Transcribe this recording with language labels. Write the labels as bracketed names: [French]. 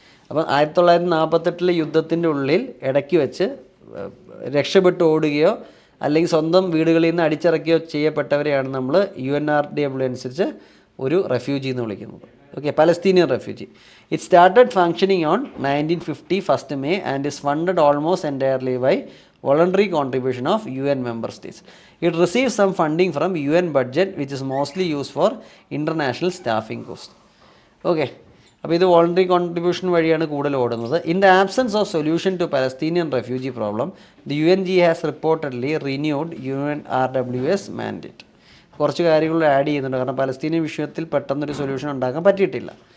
[Malayalam] അപ്പം 1948 യുദ്ധത്തിൻ്റെ ഉള്ളിൽ ഇടയ്ക്ക് വെച്ച് രക്ഷപ്പെട്ട് ഓടുകയോ അല്ലെങ്കിൽ സ്വന്തം വീടുകളിൽ നിന്ന് അടിച്ചിറക്കുകയോ ചെയ്യപ്പെട്ടവരെയാണ് നമ്മൾ UNRWA അനുസരിച്ച് ഒരു റെഫ്യൂജി എന്ന് വിളിക്കുന്നത്. [English] Okay, Palestinian refugee. It started functioning on 1950 1st May and is funded almost entirely by voluntary contribution of UN member states. It receives some funding from UN budget which is mostly used for international staffing costs. [Malayalam] Okay, അപ്പോൾ ഇത് voluntary contribution വഴിയാണ് കൂടുതൽ ഓടുന്നത്. [English] In the absence of solution to Palestinian refugee problem, the UNGA has reportedly renewed UNRWA's mandate. [Malayalam] കുറച്ച് കാര്യങ്ങൾ add ചെയ്യുന്നുണ്ട്, കാരണം Palestinian വിഷയത്തിൽ പെട്ടെന്നൊരു സൊല്യൂഷൻ ഉണ്ടാക്കാൻ പറ്റിയിട്ടില്ല.